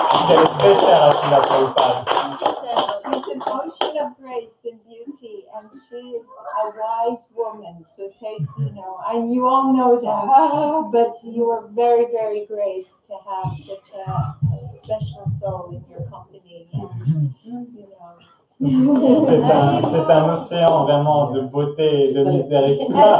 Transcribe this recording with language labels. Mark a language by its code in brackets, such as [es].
[fr] Elle est très chère à Srila Prabhupada. [en] She's an ocean of grace and beauty, and she is a wise woman. So and you all know that, but you are very, very graced to have such a special soul in your company. [fr] C'est un océan vraiment de beauté et de miséricorde.